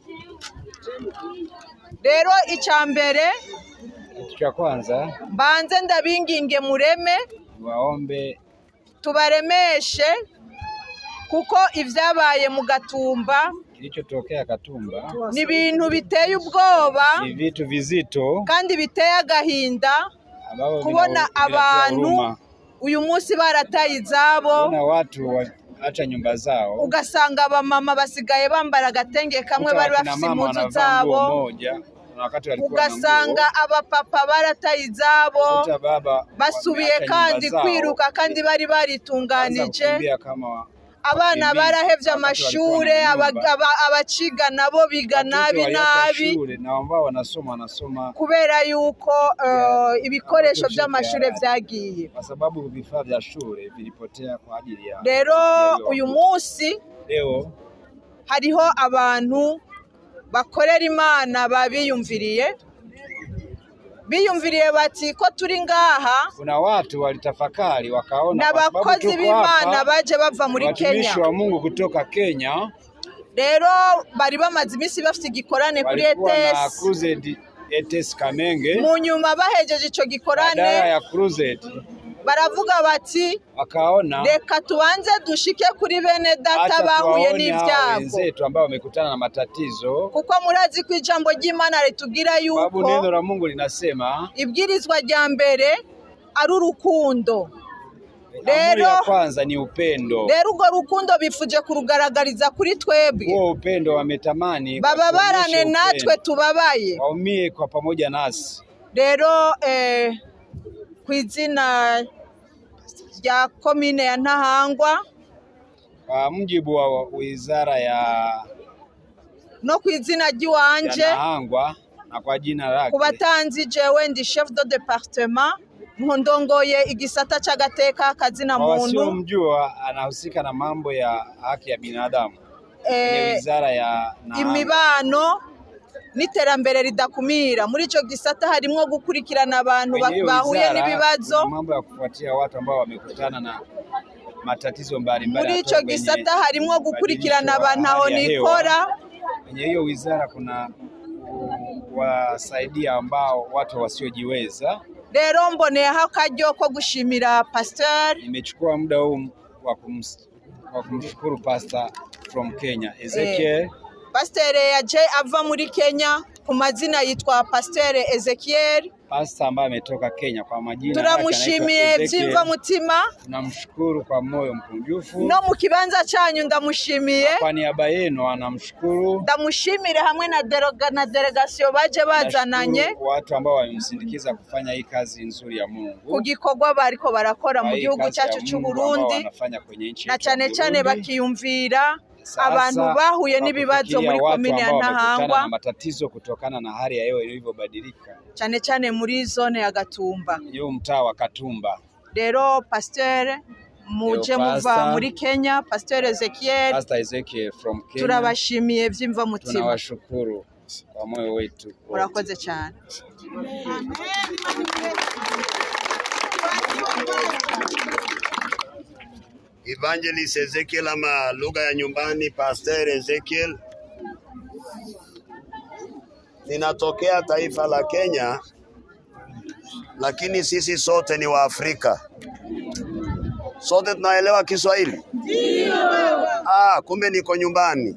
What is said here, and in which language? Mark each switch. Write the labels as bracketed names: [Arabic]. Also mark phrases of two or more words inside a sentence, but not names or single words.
[Rundi] Rero icambere [Swahili] cha kwanza [Rundi] mbanze ndabinginge mureme, [Swahili] waombe [Rundi] tubaremeshe, kuko ivyabaye mu Gatumba, [Swahili] kilichotokea Katumba [Rundi] ni ibintu biteye ubwoba, [Swahili] ni vitu vizito [Rundi] kandi biteye agahinda. Kubona abantu uyu munsi barataye izabo, [Swahili] na watu waacha nyumba zao, [Rundi] ugasanga abamama basigaye bambara agatenge kamwe bari bafite impuzu zabo, ugasanga abapapa barataye izabo, basubiye kandi kwiruka kandi bari baritunganije. Abana barahevye amashure, abaciga nabo biga nabi kubera yuko ibikoresho by'amashure vyagiye. [Swahili] Kwa sababu vifaa vya shule vilipotea kwa ajili ya. [Rundi] Rero uyu munsi [Swahili] leo [Rundi] hariho abantu bakorera Imana babiyumviriye, biyumviriye bati ko turi ngaha. [Swahili] Kuna watu walitafakari wakaona [Rundi] n'abakozi b'Imana baje bava muri Kenya, [Swahili] watumishi wa Mungu kutoka Kenya. [Rundi] Rero bari bamaze imisi bafite igikorane kuri ETS Kamenge. Mu nyuma bahejeje ico gikorane [Swahili] ya crusade, [Rundi] baravuga bati [Swahili] wakaona [Rundi] reka tuanze dushike kuri bene data bahuye n'ivyago, [Swahili] wenzetu ambao wamekutana na matatizo, [Rundi] kuko murazi ko ijambo ry'Imana ritubwira yuko [Swahili] sababu neno la Mungu linasema [Rundi] ibwirizwa rya mbere ari urukundo. [Swahili] Rero kwanza ni upendo. [Rundi] Rero urwo rukundo bifuje kurugaragariza kuri twebwe. [Swahili] Huo upendo wametamani [Rundi] bababarane natwe tubabaye, [Swahili] waumie kwa pamoja nasi. [Rundi] Rero kw'izina rya komine ya Ntahangwa, [Swahili] kwa mujibu wa wizara ya [Rundi] no kw'izina ry'iwanje [Swahili] Ntahangwa na kwa jina lake, [Rundi] kubatanzi jewe ndi [French] chef de département, [Rundi] ndongoye igisata c'agateka kazina muntu. [Swahili] Wasiomjua anahusika na mambo ya haki ya binadamu kwenye wizara ya [Rundi] imibano n'iterambere ridakumira. Muri ico gisata harimwo gukurikirana abantu bahuye n'ibibazo, [Swahili] mambo ya kufuatia watu ambao wamekutana na matatizo mbalimbali. [Rundi] Muri ico gisata harimwo gukurikirana abantu aho nikora. [Swahili] Kwenye hiyo wizara kuna wasaidia ambao watu wasiojiweza. [Rundi] Rero mboneyeho akaryo ko gushimira pastor. [Swahili] Nimechukua muda huu wa kumshukuru pastor [English] from Kenya, [Swahili] Ezekiel [Rundi] Pasteur yaje ava muri Kenya ku mazina yitwa Pasteur Ezekiel. [Swahili] Pastor ambaye ametoka Kenya kwa majina. [Rundi] Turamushimiye byimva mutima. [Swahili] Tunamshukuru kwa moyo mkunjufu. [Rundi] No mu kibanza cyanyu ndamushimiye. [Swahili] Kwa niaba yenu anamshukuru. [Rundi] Ndamushimire hamwe na delegation baje bazananye. [Swahili] Watu ambao wamemsindikiza kufanya hii kazi nzuri ya Mungu. [Rundi] Kugikorwa bariko barakora mu gihugu cyacu cy'u Burundi. Na cyane bakiyumvira abantu bahuye n'ibibazo muri komine ya Ntahangwa [Swahili] na matatizo kutokana na hali ya hewa ilivyobadilika, [Rundi] cyane muri zone ya Gatumba, [Swahili] hiyo mtaa wa Katumba. [Rundi] Rero Pasteur muje muva muri Kenya, Pastor Ezekiel [English] from Kenya, [Rundi] turabashimiye byimva mutima. [Swahili] Tunawashukuru kwa moyo wetu. [Rundi] Murakoze cyane. [Swahili] Evangelist Ezekiel ama lugha ya nyumbani Pastor Ezekiel. Ninatokea taifa la Kenya, lakini sisi sote ni wa Afrika. Sote tunaelewa Kiswahili? Ndio. Kumbe niko nyumbani.